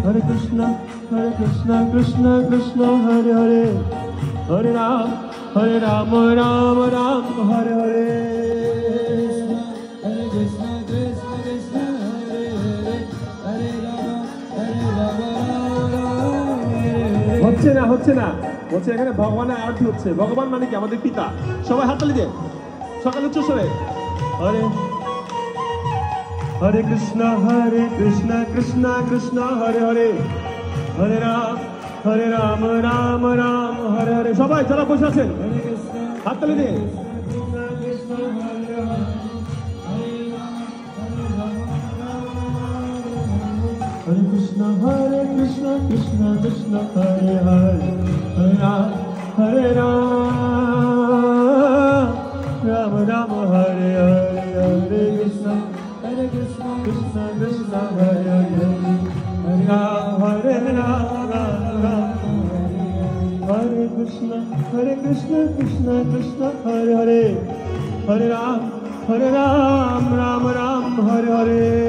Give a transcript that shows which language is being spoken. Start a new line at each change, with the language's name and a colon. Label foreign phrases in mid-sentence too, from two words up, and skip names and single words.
Sanskrit: Hare Krishna Krishna Krishna Hare Hare Hare Ram Rama Ram Hare Hare Hare Krishna Krishna Hare Hare Hare Rama Rama
Bangla: হচ্ছে না বলছে এখানে ভগবানের আরতি হচ্ছে ভগবান মানে কি আমাদের পিতা সবাই হাততালি দিয়ে সকালে উচ্চ স্বরে হরে
Sanskrit: হরে কৃষ্ণ কৃষ্ণ কৃষ্ণ হরে হরে হরে রাম রাম রাম হরে হরে
Bangla: সবাই যারা বসে আছেন হাততালি দিয়ে
Sanskrit: Hare Krishna Krishna Krishna Hare Hare Hare Ram Rama Hare Hare Hare Krishna Krishna Krishna Hare Hare Hare Ram Hare Krishna Krishna Krishna Hare Hare Hare Ram Ram Hare Hare